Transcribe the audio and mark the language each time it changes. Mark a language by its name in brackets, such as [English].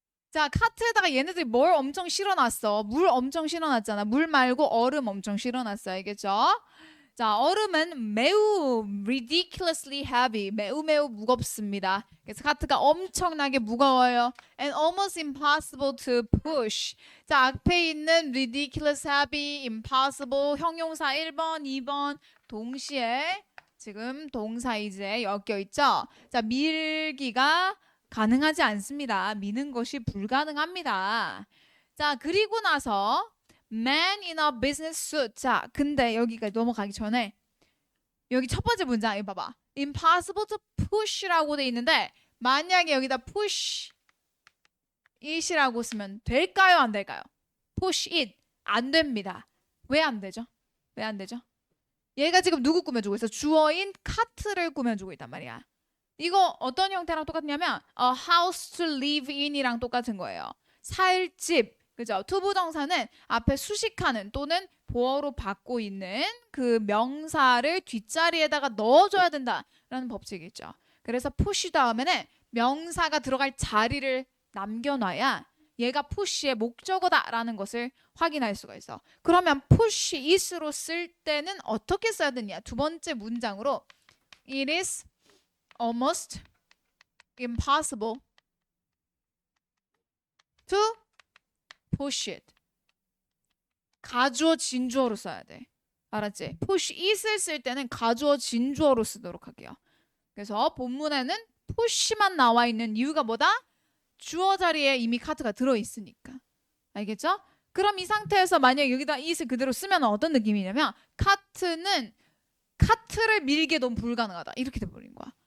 [Korean] 자, 카트에다가 얘네들이 뭘 엄청 실어놨어. 물 엄청 실어놨잖아. 물 말고 얼음 엄청 실어놨어. 알겠죠? 자, 얼음은 매우 [English] ridiculously heavy, [Korean] 매우 무겁습니다. 그래서 카트가 엄청나게 무거워요. [English] And almost impossible to push. [Korean] 자, 앞에 있는 ridiculous, heavy, impossible 형용사 1번, 2번 동시에 지금 동사 이제 엮여 있죠. 자, 밀기가 가능하지 않습니다. 미는 것이 불가능합니다. 자, 그리고 나서 [English] Man in a business suit. [Korean] 자, 근데 여기가 넘어가기 전에 여기 첫 번째 문장 이거 봐봐. Impossible to push라고 돼 있는데 만약에 여기다 push it이라고 쓰면 될까요? 안 될까요? push it 안 됩니다. 왜 안 되죠? 왜 안 되죠? 얘가 지금 누구 꾸며주고 있어? 주어인 카트를 꾸며주고 있단 말이야. 이거 어떤 형태랑 똑같냐면 a house to live in이랑 똑같은 거예요. 살 집. 그죠? 투부정사는 앞에 수식하는 또는 보어로 받고 있는 그 명사를 뒷자리에다가 넣어줘야 된다라는 법칙이 있죠. 그래서 push 다음에는 명사가 들어갈 자리를 남겨놔야 얘가 push의 목적어다라는 것을 확인할 수가 있어. 그러면 push it으로 쓸 때는 어떻게 써야 되냐? 두 번째 문장으로 [English] it is almost impossible to push it. [Korean] 가주어 진주어로 써야 돼. 알았지? push it을 쓸 때는 가주어 진주어로 쓰도록 할게요. 그래서 본문에는 push만 나와 있는 이유가 뭐다? 주어 자리에 이미 카트가 들어있으니까. 알겠죠? 그럼 이 상태에서 만약 여기다 it을 그대로 쓰면 어떤 느낌이냐면 카트는 카트를 밀게 너무 불가능하다. 이렇게 돼버린 거야.